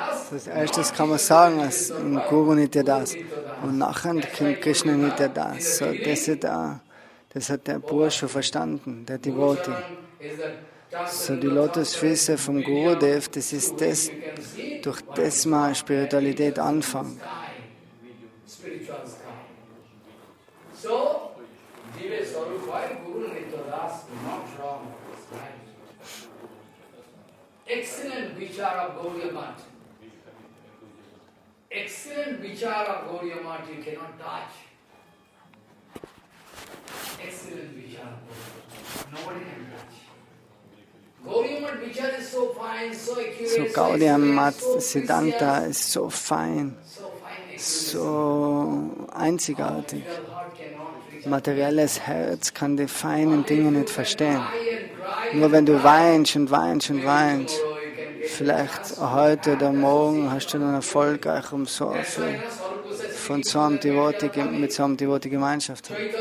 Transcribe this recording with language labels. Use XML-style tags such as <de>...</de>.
<de>als erstes kann man sagen, als Guru Nitya Das. Und nachher kommt Krishna Nitya Das. So, das hat der Bursche schon verstanden, der Devotee. So die Lotusfüße vom Gurudev, das ist das, durch das man Spiritualität anfängt.</de> <en>So, Jive Sarupai, Guru Nitya Das, not wrong. Excellent vichar of Gaudiya Math. excellent vichara of Gaudiya Math you cannot touch. Excellent vichara of nobody can touch. Gaudiya Math vichara is so fine, so accurate,</en> <de>So Gaudiya Math Siddhanta ist so fein, so einzigartig. Materielles Herz kann die feinen Dinge nicht verstehen. Nur wenn du weinst und weinst und weinst, vielleicht heute oder morgen hast du dann erfolgreich mit so einer Devotee Gemeinschaft.</de>